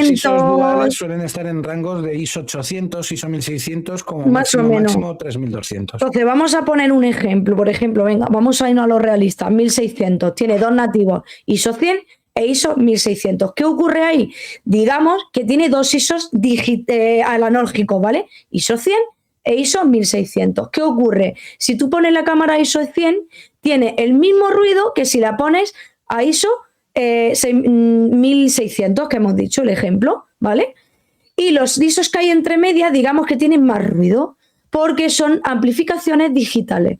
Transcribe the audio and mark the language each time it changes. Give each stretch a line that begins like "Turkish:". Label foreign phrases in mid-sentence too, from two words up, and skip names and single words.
Spanish: Los ISOs duales suelen estar en rangos de ISO 800, ISO 1600, como máximo 3200. Entonces, vamos a poner un ejemplo. Por ejemplo, venga, vamos a irnos a lo realista. 1600, tiene 2 nativos, ISO 100 e ISO 1600. ¿Qué ocurre ahí? Digamos que tiene 2 ISOs analógicos, ¿vale? ISO 100 e ISO 1600. ¿Qué ocurre? Si tú pones la cámara ISO 100, tiene el mismo ruido que si la pones a ISO 1600, que hemos dicho el ejemplo, ¿vale? Y los ISOs que hay entre medias, digamos que tienen más ruido, porque son amplificaciones digitales.